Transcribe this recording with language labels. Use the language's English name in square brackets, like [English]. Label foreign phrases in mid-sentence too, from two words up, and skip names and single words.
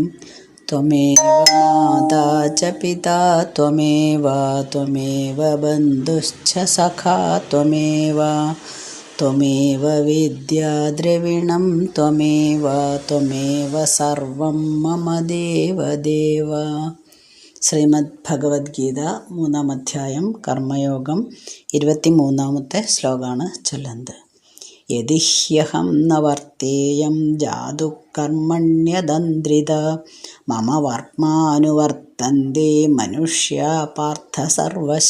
[Sanskrit] त्वमेव माता च पिता त्वमेव त्वमेव बन्धुश्च सखा त्वमेव त्वमेव विद्या द्रविणं त्वमेव त्वमेव सर्वं मम देवदेव। [Malayalam] ശ്രീമദ് ഭഗവത്ഗീത 3-ാം അധ്യായം കർമ്മയോഗം 23-ാമത്തെ ശ്ലോകമാണ് ചൊല്ലുന്നത്. [Sanskrit] യദിഹ്യഹം ന വർത്തേയം ജാതു കർമ്മണ്യതന്ത്രിത മമ വർമാനുവർത്തന്തേ മനുഷ്യ പാർത്ഥ സർവശ.